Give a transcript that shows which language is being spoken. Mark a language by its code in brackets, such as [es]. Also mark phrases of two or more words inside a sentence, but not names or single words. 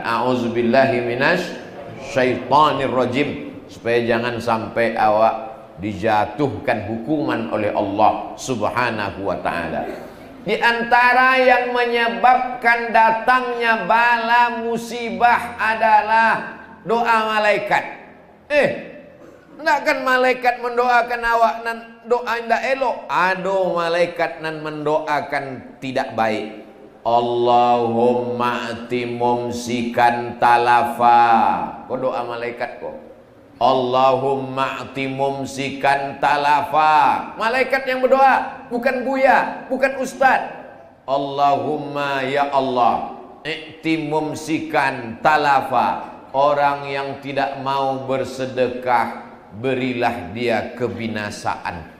[ar] أعوذ بالله من الشيطان الرجيم, [id] supaya jangan sampai awak dijatuhkan hukuman oleh Allah [ar] سبحانه وتعالى. [id] Di antara yang menyebabkan datangnya bala musibah adalah doa malaikat. Tidak kan malaikat mendoakan awak nan doa indah elok. Ada malaikat nan mendoakan tidak baik. [ar] اللهم أعط ممسكا تلفا. [id] Kau doa malaikat kau. [ar] اللهم أعط ممسكا تلفا. [id] Malaikat yang berdoa, bukan buya, bukan ustaz. [ar] اللهم يا الله أعط ممسكا تلفا. [id] Orang yang tidak mau bersedekah, berilah dia kebinasaan.